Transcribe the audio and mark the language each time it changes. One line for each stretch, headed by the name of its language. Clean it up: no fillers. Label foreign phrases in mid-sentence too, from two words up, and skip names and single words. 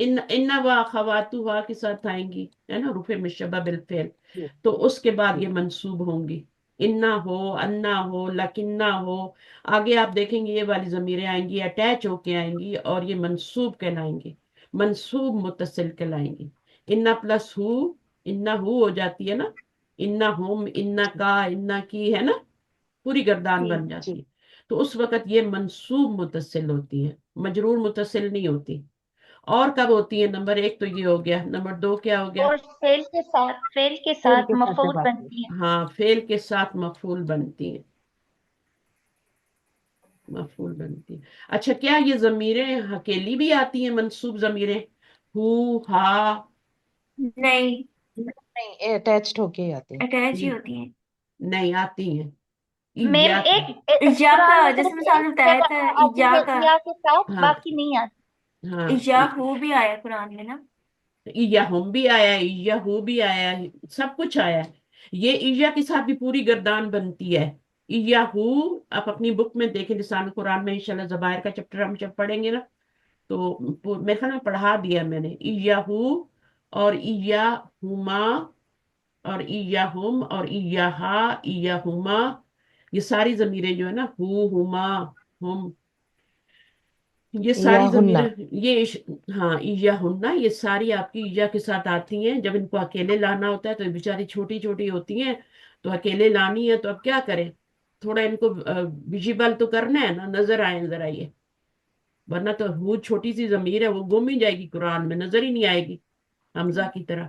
Arabic: إنّ وأخوات
Hindi: वा के साथ आएंगी, है ना,
Arabic: حروف مشبهة بالفعل.
Hindi: तो उसके बाद ये मंसूब होंगी।
Arabic: إنّه، أنّه، لكنّه.
Hindi: आगे आप देखेंगे ये वाली जमीरें आएंगी, अटैच होके आएंगी और ये मंसूब कहलाएंगी, मंसूब मुत्तसिल कहलाएंगी। इन्ना प्लस हु,
Arabic: إنّه
Hindi: हो जाती है ना,
Arabic: إنّهم، إنّكَ، إنّكِ,
Hindi: है ना, पूरी गर्दान जी। बन जाती है। तो उस वक्त ये मंसूब मुतसिल होती है, मजरूर मुतसिल नहीं होती। और कब होती है? नंबर एक तो ये हो गया, नंबर दो क्या हो गया? और फेल के फेल साथ के साथ मफऊल जब आती है। बनती है। हाँ, फेल के साथ मफूल बनती है, मफूल बनती है। अच्छा, क्या ये जमीरें अकेली भी आती हैं, मंसूब जमीरें?
Arabic: هُ، ها.
Hindi: नहीं, नहीं, अटैच्ड होके ही आती है। अटैच ही ये होती हैं। नहीं आती हैं। मैम इया। इजा कुरान का में जैसे सिर्फ मैंने आपने एक बताया था, जगह आती इजा है का, या के साथ, हाँ बाकी नहीं आती। हाँ,
Arabic: إيّاه
Hindi: भी आया कुरान में ना।
Arabic: إيّاهم
Hindi: भी आया है,
Arabic: إيّاه
Hindi: भी आया है, सब कुछ आया है। ये इया के साथ भी पूरी गर्दान बनती है।
Arabic: إيّاه,
Hindi: आप अपनी बुक में देखें, लिसान कुरान में इंशाल्लाह ज़बायर का चैप्टर हम जब पढ़ेंगे ना, तो मेरे ख्याल में पढ़ा दिया मैंने।
Arabic: إيّاه و إيّاهما و إيّاهم و إيّاها، إيّاهما और इया हुम और इया हा, इया हुमा,
Hindi: ये सारी जमीरें जो है ना,
Arabic: هو هما هم,
Hindi: ये या सारी हुन्ना। जमीरें, हाँ,
Arabic: إيّاهنّ,
Hindi: ये सारी आपकी ईया के साथ आती हैं। जब इनको अकेले लाना होता है तो ये बेचारी छोटी छोटी होती हैं, तो अकेले लानी है तो अब क्या करें, थोड़ा इनको विजिबल तो करना है ना, नजर आए जरा ये, वरना तो वो छोटी सी जमीर है, वो गुम ही जाएगी, कुरान में नजर ही नहीं आएगी, हमजा की तरह।